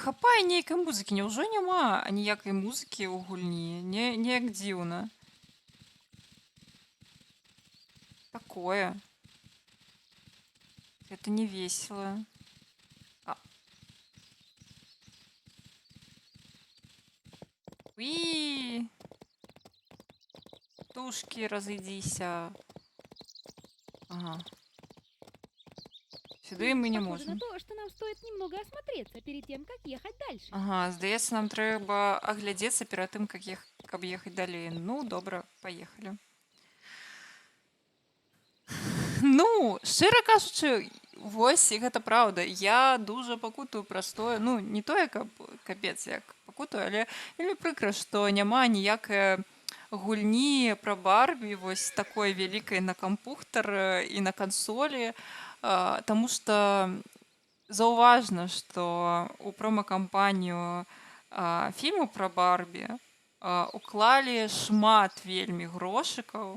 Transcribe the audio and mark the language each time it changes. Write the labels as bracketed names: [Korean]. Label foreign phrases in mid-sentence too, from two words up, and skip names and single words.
[Belarusian] бывае нейкай музыкі, няўжо няма ніякай музыкі ў гульні? Неяк дзіўна. Такое. [Russian] Это не весело. А. Уи! Тушки, разойдися. Ага. Сюди мы не Похоже на можем. то, что нам стоит немного осмотреться перед тем, как ехать дальше. Ага, [Belarusian] здаецца, нам трэба аглядзецца перад тым, каб ехаць далей. Ну, добра, паехалі. Ну, шчыра кажучы, вось гэта праўда. Я дужа пакутую праз тое, ну, не тое, каб капец як пакутую, але вельмі прыкра, што няма ніякай гульні пра Барбі вось такой вялікай на кампухтар і на кансолі, таму што заўважна, што ў прома-кампанію фільму пра Барбі уклалі шмат вельмі грошыкаў.